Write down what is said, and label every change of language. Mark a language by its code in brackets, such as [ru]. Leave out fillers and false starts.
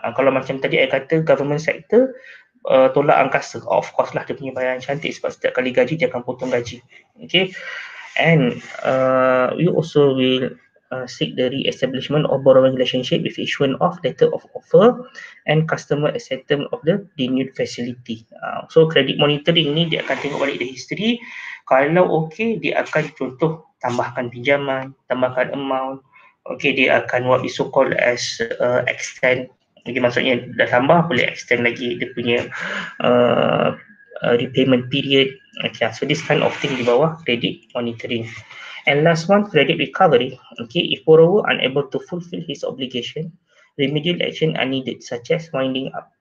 [ms] Kalau macam tadi saya kata government sector, tolak angkasa, of course lah dia punya bayaran cantik sebab setiap kali gaji dia akan potong gaji. [en] Okay, and we also will seek the re-establishment of borrowing relationship with issuance of letter of offer and customer acceptance of the renewed facility. [ms] So credit monitoring ni dia akan tengok balik [en] the history. [ms] Kalau okay, dia akan contoh tambahkan pinjaman, tambahkan amount. [en] Okay, [ms] dia akan [en] what we so called as extend. [ms] Okay, maksudnya dah tambah boleh extend lagi dia punya repayment period. [en] Okay, so this kind of thing [ms] di bawah [en] credit monitoring. And last one, credit recovery. Okay, if borrower unable to fulfill his obligation, remedial action are needed, such as winding up.